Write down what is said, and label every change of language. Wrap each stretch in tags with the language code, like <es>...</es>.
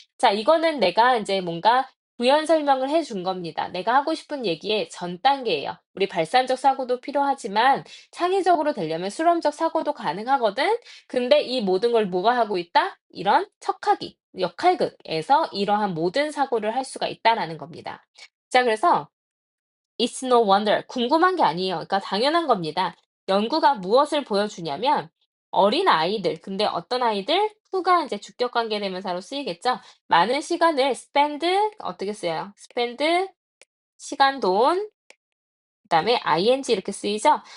<ko>자, 이거는 내가 이제 뭔가 부연 설명을 해준 겁니다. 내가 하고 싶은 얘기의 전 단계예요. 우리 발산적 사고도 필요하지만 창의적으로 되려면 수렴적 사고도 가능하거든. 근데 이 모든 걸 뭐가 하고 있다? 이런 척하기, 역할극에서 이러한 모든 사고를 할 수가 있다라는 겁니다. 자, 그래서</ko> <en>It's no wonder.</en> <ko>궁금한 게 아니에요. 그러니까 당연한 겁니다. 연구가 무엇을 보여주냐면 어린 아이들, 근데 어떤 아이들? 후가 이제 주격 관계 대명사로 쓰이겠죠. 많은 시간을 spend 어떻게 써요? spend 시간, 돈, 그다음에 ing 이렇게 쓰이죠.</ko>